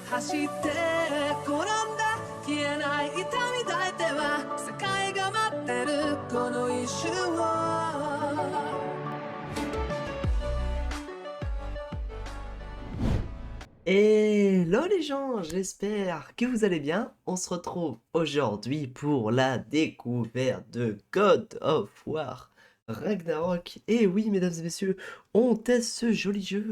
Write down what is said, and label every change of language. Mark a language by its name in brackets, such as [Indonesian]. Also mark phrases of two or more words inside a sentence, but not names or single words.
[Japanese] して転んだ消えない痛み抱いては世界が待ってるこの一瞬を [French] Hello les gens, j'espère que vous allez bien. On se retrouve aujourd'hui pour la découverte de God of War Ragnarok. Et oui, mesdames et messieurs, on teste ce joli jeu.